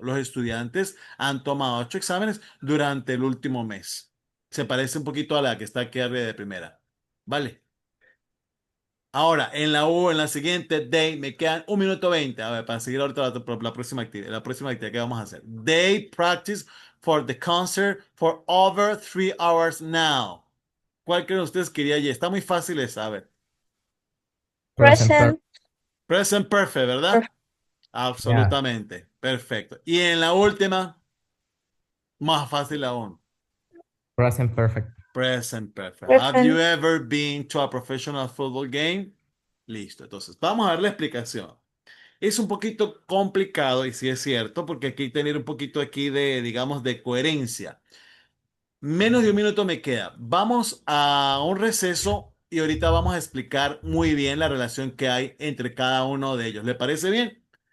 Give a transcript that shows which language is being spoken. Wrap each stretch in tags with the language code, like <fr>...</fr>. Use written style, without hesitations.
<es>Los estudiantes han tomado 8 exámenes durante el último mes. Se parece un poquito a la que está aquí arriba de primera. ¿Vale? Ahora, en la siguiente, they, me quedan 1 minuto 20. A ver, para seguir ahorita la próxima actividad. La próxima actividad que vamos a hacer.</es> <en>They practice for the concert for over 3 hours now.</en> <es>¿Cuál creen ustedes que iría allí? Está muy fácil de saber.</es> <en>Present perfect. Present Present perfect, ¿verdad? perfect. Yeah.</en> <es>Absolutamente. Perfecto. Y en la última, más fácil aún.</es> <en>Present perfect. Present perfect. Have you Present. ever been to a professional football game?</en> <es>Listo. Entonces, vamos a ver la explicación. Es un poquito complicado, y sí es cierto, porque hay que tener un poquito aquí de, digamos, de coherencia. Menos de un minuto me queda. Vamos a un receso y ahorita vamos a explicar muy bien la relación que hay entre cada uno de ellos. ¿Le parece bien?</es>